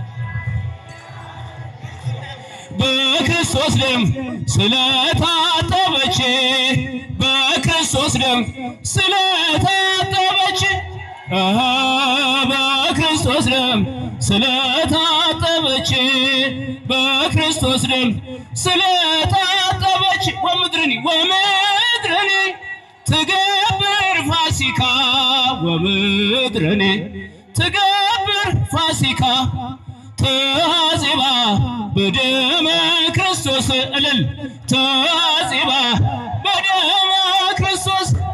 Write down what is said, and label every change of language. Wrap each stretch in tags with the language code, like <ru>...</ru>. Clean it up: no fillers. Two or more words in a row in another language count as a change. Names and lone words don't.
<am>በክርስቶስ ደም ስለታጠበች በክርስቶስ ደም ስለታጠበች በክርስቶስ ደም ስለታጠበች በክርስቶስ ደም ስለታጠበች ወምድርኒ</am> <gez>ትገብር ፋሲካ ወምድርኒ ትገብር ፋሲካ ተሐዜባ በደመ ክርስቶስ እልል ተሐዜባ በደመ ክርስቶስ</gez>